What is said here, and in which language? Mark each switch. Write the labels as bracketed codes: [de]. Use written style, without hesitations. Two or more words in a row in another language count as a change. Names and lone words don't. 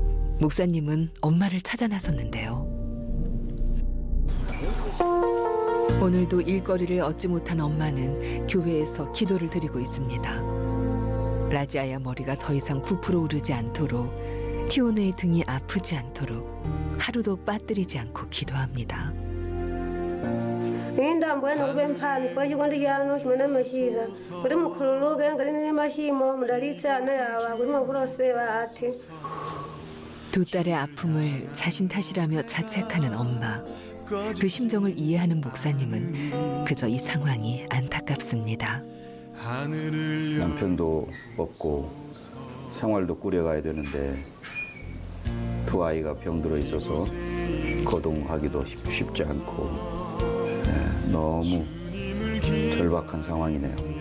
[ko] 목사님은 엄마를 찾아 나섰는데요. 오늘도 일거리를 얻지 못한 엄마는 교회에서 기도를 드리고 있습니다. 라지아의 머리가 더 이상 부풀어 오르지 않도록, 티오네의 등이 아프지 않도록 하루도 빠뜨리지 않고 기도합니다. [ny] Inda mbwene kube mphani kwa chikondi chanu chimene machita kuti mukhululuke ngati ndine machimo mudalitse ana awa kuti mavulosewa athe. [ko] 두 딸의 아픔을 자신 탓이라며 자책하는 엄마. 그 심정을 이해하는 목사님은 그저 이 상황이 안타깝습니다. 남편도 없고 생활도 꾸려가야 되는데 두 아이가 병들어 있어서 거동하기도 쉽지 않고 너무 절박한 상황이네요.